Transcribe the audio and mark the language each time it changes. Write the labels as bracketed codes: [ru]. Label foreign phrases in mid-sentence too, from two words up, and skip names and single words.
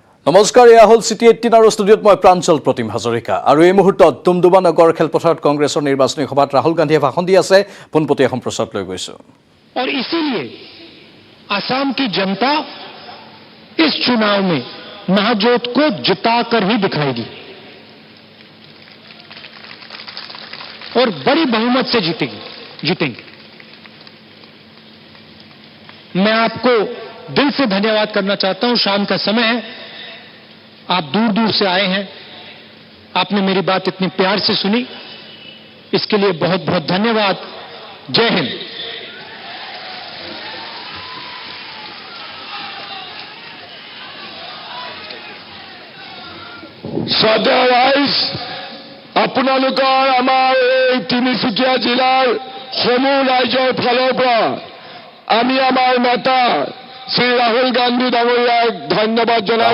[as] নমস্কাৰ, এয়া হ'ল চিটি 18 আৰু ষ্টুডিঅ'ত মই প্ৰাঞ্জল প্ৰতিম হাজৰিকা আৰু এই মুহূৰ্তত ডুমডুমা নগৰ খেলপথাৰত কংগ্ৰেছৰ নিৰ্বাচনী সভাত ৰাহুল গান্ধীয়ে ভাষণ দি আছে। পোনপটীয়া সম্প্ৰচাৰত লৈ গৈছো। [hi] और इसीलिए असम की जनता इस चुनाव में महाजोत को जिताकर ही दिखाएगी और बड़ी बहुमत से जीतेंगे। मैं आपको दिल से धन्यवाद करना चाहता हूं। शाम का समय है, आप दूर दूर से आए हैं, आपने मेरी बात इतने प्यार से सुनी, इसके लिए बहुत बहुत धन्यवाद। जय हिंद। [as] শ্ৰদ্ধেয় ৰাইজ, আপোনালোকৰ আমাৰ এই তিনিচুকীয়া জিলাৰ সমূহ ৰাইজৰ ফালৰ পৰা আমি আমাৰ নেতা শ্ৰী ৰাহুল গান্ধী ডাঙৰীয়াক ধন্যবাদ জনাইছো।